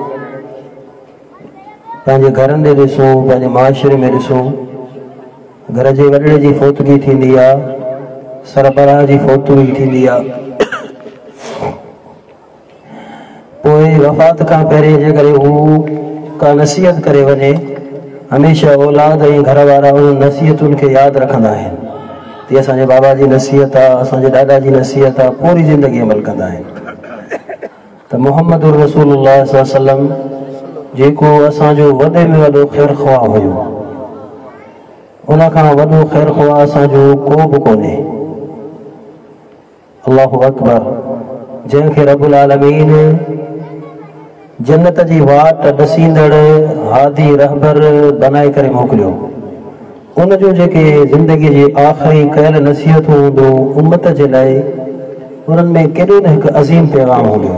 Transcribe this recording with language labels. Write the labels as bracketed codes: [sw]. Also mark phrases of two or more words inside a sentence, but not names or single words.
[sd] पंहिंजे घरनि ॾे ॾिसूं, पंहिंजे माशरे में ॾिसूं, घर जे वॾड़े जी फोतगी थींदी आहे, सरबराह जी फोतगी थींदी आहे, पोइ वफ़ात खां पहिरें जेकॾहिं हू का नसीहत करे वञे, हमेशह औलाद ऐं घर वारा उन नसीहतुनि खे यादि रखंदा आहिनि। तीअं असांजे बाबा जी नसीहत आहे, असांजे ॾाॾा जी नसीहत आहे, पूरी ज़िंदगी अमल कंदा आहिनि। त [ar] محمد رسول الله صلى الله عليه وسلم [sd] जेको असांजो वॾे में वॾो ख़ैर ख़्वाह हुयो, उन खां वॾो ख़ैर ख़्वाह असांजो को बि कोन्हे। [ar] الله أكبر, [sd] जंहिंखे [ar] رب العالمين [sd] जन्नत जी वाट ॾसींदड़ हादी रहबर बनाए करे मोकिलियो, उन जो जेके ज़िंदगीअ जी आख़िरी कयल नसीहतूं हूंदो उम्मत जे लाइ, उन्हनि में केॾो न हिकु अज़ीम पैगाम हूंदो।